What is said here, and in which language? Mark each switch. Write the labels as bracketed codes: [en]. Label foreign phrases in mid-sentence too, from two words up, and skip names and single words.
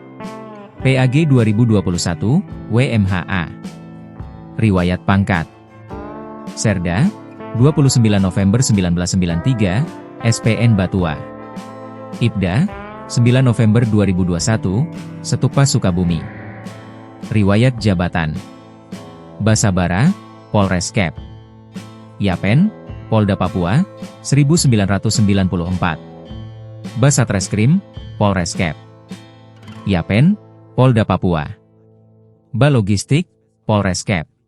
[id] PAG 2021, WMHA. Riwayat pangkat: Serda, 29 November 1993, SPN Batua. Ibda, 9 November 2021, Setupa Sukabumi. Riwayat jabatan: Basabara, Polres Kep. Yapen, Polda Papua, 1994. Basatreskrim, Polres Kep. Yapen, Polda Papua. Balogistik, Polres Kep.